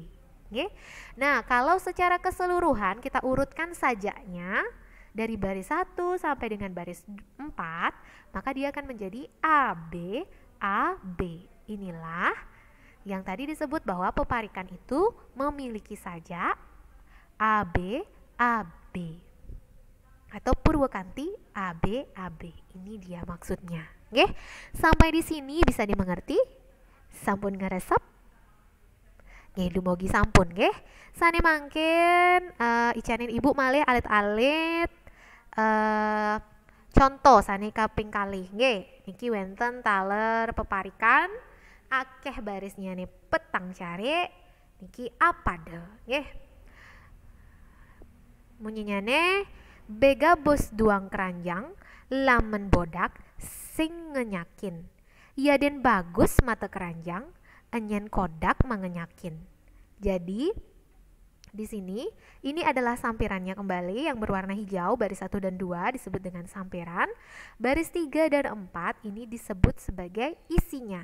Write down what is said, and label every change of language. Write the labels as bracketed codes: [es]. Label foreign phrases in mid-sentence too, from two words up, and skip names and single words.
[id] Nah, kalau secara keseluruhan kita urutkan sajaknya dari baris 1 sampai dengan baris 4, maka dia akan menjadi AB, AB. Inilah yang tadi disebut bahwa peparikan itu memiliki sajak AB. atau Purwakanti ABAB. Ini dia maksudnya. Oke, sampai di sini bisa dimengerti? [ban] Sampun ngaresep? Nggih, dumugi sampun nggih. Sane mangkin icanin Ibu malih alit-alit contoh sane kaping kalih nggih. Niki wenten taler peparikan akeh barisnya nih petang cari niki apa deh nggih. Munyinyane bega bos duang keranjang lamen bodak sing ngenyakin. Ya den bagus mata keranjang enyen kodak mengenyakin. [id] Jadi di sini ini adalah sampirannya kembali yang berwarna hijau, baris 1 dan 2 disebut dengan sampiran. Baris 3 dan 4 ini disebut sebagai isinya.